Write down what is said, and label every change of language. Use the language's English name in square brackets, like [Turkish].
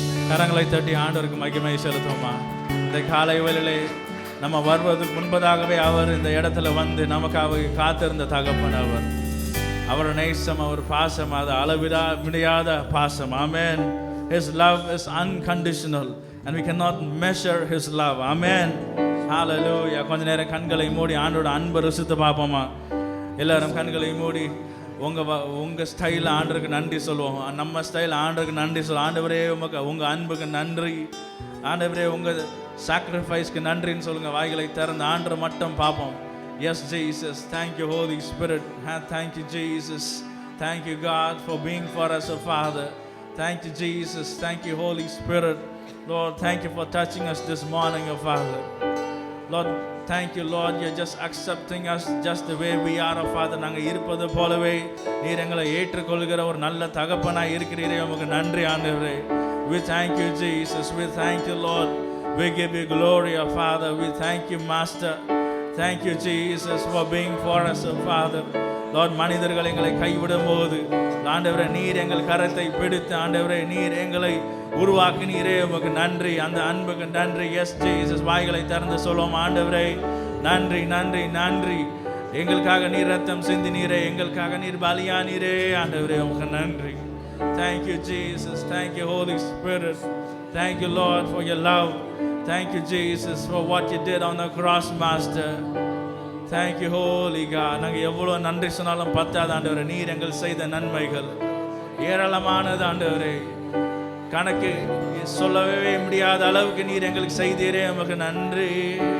[Tamil] கரங்களை தட்டி ஆண்டவருக்கு மகிமை செலுத்துவோமா. இந்த காலை வேளையிலே நம்ம வருவதற்கு முன்பதாகவே அவர் இந்த இடத்துல வந்து நமக்காக காத்திருந்த தகப்பன் அவர். அவர் நேசம், அவர் பாசம், அது அளவிடா முடியாத பாசம். ஆமென். [English] His love is unconditional and we cannot measure his love. Amen. Hallelujah. [Tamil] கொஞ்ச நேரம் கண்களை மூடி ஆண்டோட அன்பை ருசித்து பார்ப்போமா. எல்லாரும் கண்களை மூடி உங்க ஸ்டைல் ஆண்டருக்கு நன்றி சொல்லுவோம். நம்ம ஸ்டைல் ஆண்டருக்கு நன்றி சொல்லுவோம். ஆண்டவரே உங்க அன்புக்கு நன்றி, ஆண்டவரே உங்க சாக்ரிஃபைஸ்க்கு நன்றின்னு சொல்லுங்க. வாய்களை திறந்து ஆண்டரை மட்டும் பார்ப்போம். [English] Yes, Jesus. Thank you, Holy Spirit. Thank you, Jesus. Thank you, God, for being for us, a Father. Thank you, Jesus. Thank you, Holy Spirit. Lord, thank you for touching us this morning, O Father. Lord, thank you, Lord. You're just accepting us just the way we are, O Father. [Tamil] நாங்கள் இருப்பது போலவே நீர் எங்களை ஏற்றுக்கொள்கிற ஒரு நல்ல தகப்பனாய் இருக்கிறீரே, உமக்கு நன்றி ஆண்டவரே. [English] We thank you, Jesus. We thank you, Lord. We give you glory, O Father. We thank you, Master. Thank you, Jesus, for being for us, O Father. [Tamil] Lord, மனிதர்கள் எங்களை கைவிடும் போது ஆண்டவரே நீர் எங்கள் கரத்தை பிடித்து ஆண்டவரே நீர் எங்களை உருவாக்கினீரே, உமக்கு நன்றி. அந்த அன்புக்கு நன்றி. [English] Yes Jesus. [Tamil] வாய்களை திறந்து சொல்லுவோம். ஆண்டவரே நன்றி, நன்றி, நன்றி. எங்களுக்காக நீர் ரத்தம் சிந்தினீரே, எங்களுக்காக நீர் பலியானீரே, ஆண்டவரே உமக்கு நன்றி. [English] Thank you, Jesus. Thank you, Holy Spirit. Thank you, Lord, for your love. Thank you, Jesus, for what you did on the cross, Master. Thank you, Holy God. [Tamil] நாங்கள் எவ்வளோ நன்றி சொன்னாலும் பத்தாது ஆண்டவரே. நீர் எங்கள் செய்த நன்மைகள் ஏராளமானது ஆண்டவரே. கணக்கு சொல்லவே முடியாத அளவுக்கு நீர் எங்களுக்கு செய்தீரே, உமக்கு நன்றி.